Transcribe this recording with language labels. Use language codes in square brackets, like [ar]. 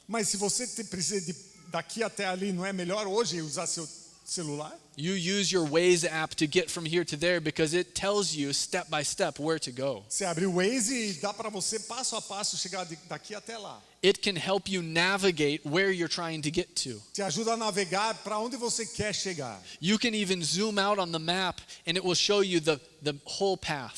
[pt] Mas se você precisa de daqui até ali, não é melhor hoje usar seu celular? [en] You use your Waze app to get from here to there because it tells you step by step where to go. [pt] Você abre o Waze e dá para você passo a passo chegar daqui até lá. [en] It can help you navigate where you're trying to get to. [pt] Te ajuda a navegar para onde você quer chegar. [en] You can even zoom out on the map and it will show you the whole path.